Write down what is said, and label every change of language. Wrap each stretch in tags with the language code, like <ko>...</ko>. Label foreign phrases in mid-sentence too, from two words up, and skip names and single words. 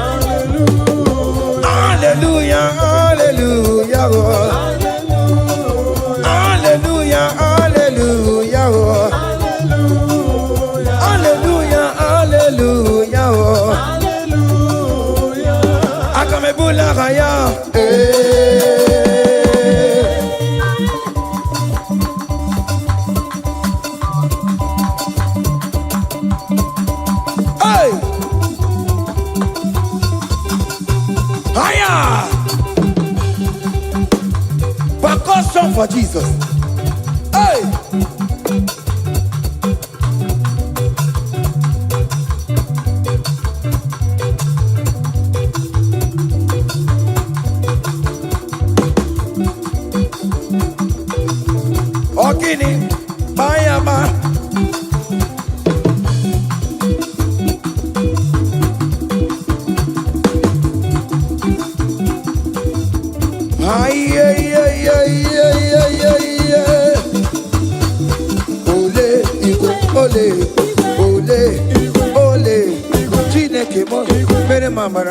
<en>Hallelujah, hallelujah, oh. Hallelujah, hallelujah, oh. Hallelujah, hallelujah, oh.</en> <ig>Akamebula raya.</ig> <en>Hey! Higher! Percussion for Jesus.</en> <ig>Hey! Ogini, Bayama. Ay, ay, ay, ay, ay, ay, ay, ay. Ole, Igbo, ole, ole, ole. Chineke mo, mere</ig>